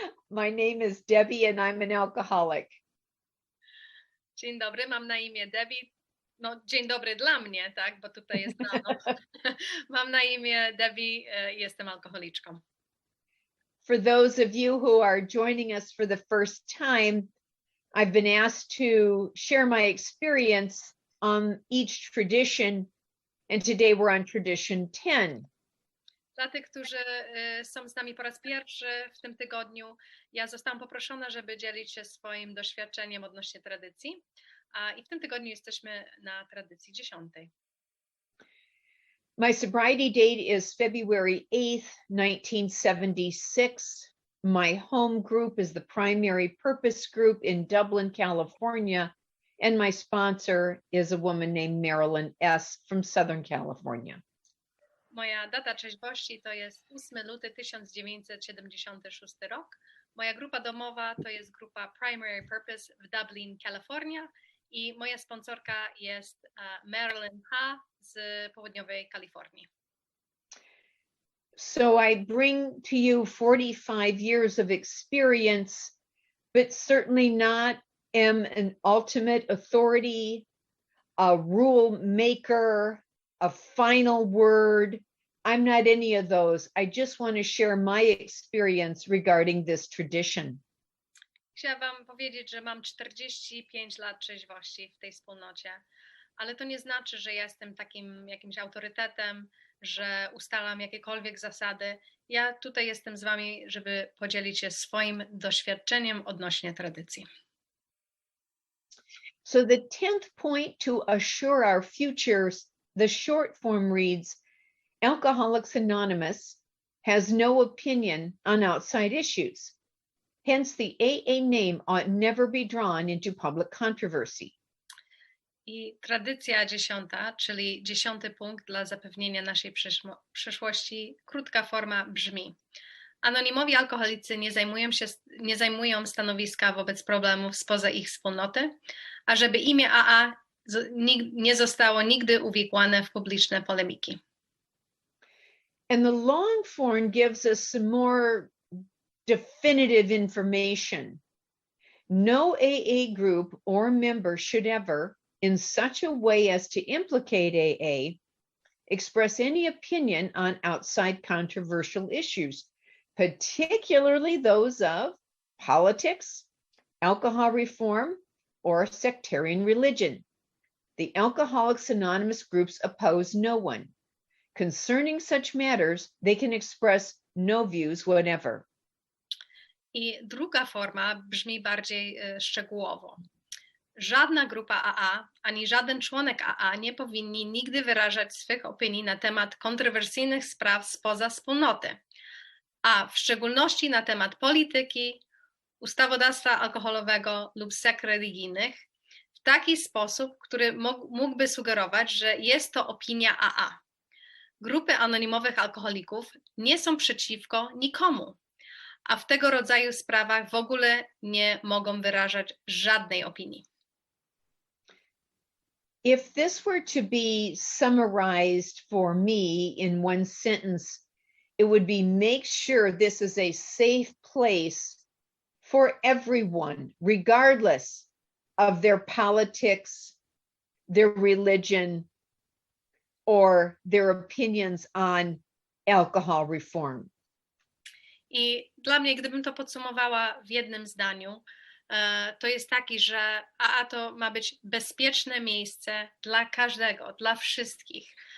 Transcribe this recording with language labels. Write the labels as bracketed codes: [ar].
[en] My name is Debbie and I'm an alcoholic. [pl] Dzień dobry, mam na imię Debbie. No, dzień dobry dla mnie, tak, bo tutaj jest rano. Mam na imię Debbie, jestem alkoholiczką. [en] For those of you who are joining us for the first time, I've been asked to share my experience on each tradition, and today we're on tradition 10. [pl] Dla tych, którzy są z nami po raz pierwszy w tym tygodniu, ja zostałam poproszona, żeby dzielić się swoim doświadczeniem odnośnie tradycji, i w tym tygodniu jesteśmy na tradycji 10. [en] My sobriety date is February 8th, 1976. My home group is the Primary Purpose Group in Dublin, California, and my sponsor is a woman named Marilyn S. from Southern California. [pl] Moja data trzeźwości to jest 8 luty 1976 rok. Moja grupa domowa to jest grupa Primary Purpose w Dublin, Kalifornia, i moja sponsorka jest Marilyn H. z południowej Kalifornii. [en] So I bring to you 45 years of experience, but certainly not am an ultimate authority, a rule maker, a final word. I'm not any of those. I just want to share my experience regarding this tradition. [pl] Chciałam wam powiedzieć, że mam 45 lat trzeźwości w tej wspólnocie, ale to nie znaczy, że jestem takim jakimś autorytetem, że ustalam jakiekolwiek zasady. Ja tutaj jestem z wami, żeby podzielić się swoim doświadczeniem odnośnie tradycji. [en] So the 10th point to assure our futures, the short form reads, Alcoholics Anonymous has no opinion on outside issues. Hence, the AA name ought never be drawn into public controversy. [pl] I tradycja 10, czyli 10. punkt dla zapewnienia naszej przyszłości, krótka forma brzmi: anonimowi alkoholicy nie zajmują stanowiska wobec problemów spoza ich wspólnoty, a żeby imię AA nie zostało nigdy uwikłane w publiczne polemiki. [en] And the long form gives us some more definitive information. No AA group or member should ever, in such a way as to implicate AA, express any opinion on outside controversial issues, particularly those of politics, alcohol reform, or sectarian religion. The Alcoholics Anonymous groups oppose no one. Concerning such matters, they can express no views whatever. [pl] I druga forma brzmi bardziej szczegółowo. Żadna grupa AA, ani żaden członek AA nie powinni nigdy wyrażać swych opinii na temat kontrowersyjnych spraw spoza wspólnoty, a w szczególności na temat polityki, ustawodawstwa alkoholowego lub sekt religijnych, w taki sposób, który mógłby sugerować, że jest to opinia AA. Grupy anonimowych alkoholików nie są przeciwko nikomu, a w tego rodzaju sprawach w ogóle nie mogą wyrażać żadnej opinii. [en] If this were to be summarized for me in one sentence, it would be make sure this is a safe place for everyone, regardless of their politics, their religion, or their opinions on alcohol reform. [pl] I dla mnie, gdybym to podsumowała w jednym zdaniu, to jest taki, że AA to ma być bezpieczne miejsce dla każdego, dla wszystkich.